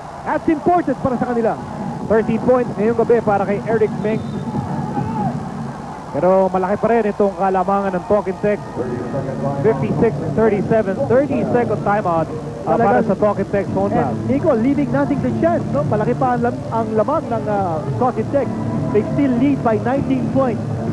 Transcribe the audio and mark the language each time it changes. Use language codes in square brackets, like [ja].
[en] That's important [tl] para sa kanila. 13 points ngayong gabi para kay Eric Meng. Pero malaki pa rin itong kalamangan ng Talking Tex. 56-37, 30-second timeout para sa Talking Tex phone foul. [en] Nico, leaving nothing to chance. No? [tl] Malaki pa ang lamang ng Talking Tex. [en] They still lead by 19 points.